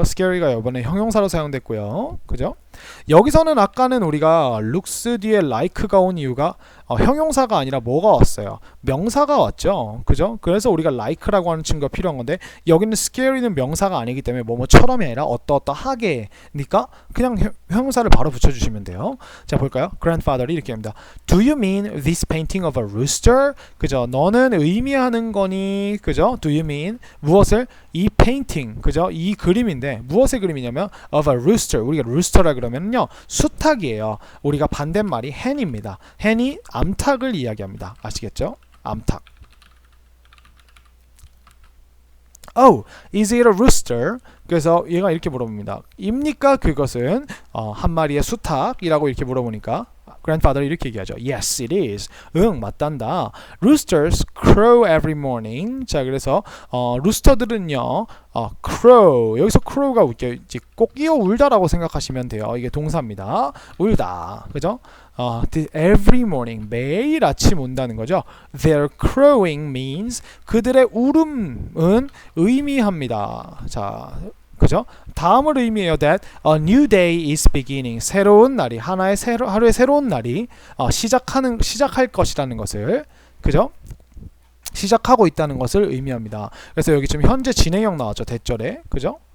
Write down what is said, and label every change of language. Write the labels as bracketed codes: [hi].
[ko] scary가 이번에 형용사로 사용됐고요. 그죠? 여기서는 아까는 우리가 looks 뒤에 like가 온 이유가 형용사가 아니라 뭐가 왔어요? 명사가 왔죠. 그죠? 그래서 우리가 like라고 하는 친구가 필요한 건데 여기는 scary는 명사가 아니기 때문에 뭐뭐처럼이 아니라 어떠하게니까 그냥 형용사를 바로 붙여주시면 돼요. 자, 볼까요? grandfather이 이렇게 합니다. [en] Do you mean this painting of a rooster? [ko] 그죠? 너는 의미하는 거니? 그죠? [en] Do you mean [ko] 무엇을? 이 painting, 그죠? 이 그림인데 무엇의 그림이냐면 [en] of a rooster. [ko] 우리가 rooster라 그러면요 수탉이에요. 우리가 반대말이 hen입니다. hen이 암탉을 이야기합니다. 아시겠죠? 암탉. [en] Oh, is it a rooster? [ko] 그래서 얘가 이렇게 물어봅니다. 입니까 그것은 한 마리의 수탉이라고 이렇게 물어보니까 grandfather 이렇게 얘기하죠. [en] Yes, it is. [ko] 응, 맞단다. [en] Roosters crow every morning. [ko] 자, 그래서 루스터들은요, crow. 여기서 crow가 꼭 끼어 울다라고 생각하시면 돼요. 이게 동사입니다. 울다, 그죠? [en] Every morning, [ko] 매일 아침 운다는 거죠. [en] Their crowing means [ko] 그들의 울음은 의미합니다. 자, 그죠? 다음을 의미해요. [en] That a new day is beginning. [ko] 새로운 날이 하루의 새로운 날이 시작할 것이라는 것을, 그죠? 시작하고 있다는 것을 의미합니다. 그래서 여기 지금 현재 진행형 나왔죠. 대절에, 그죠?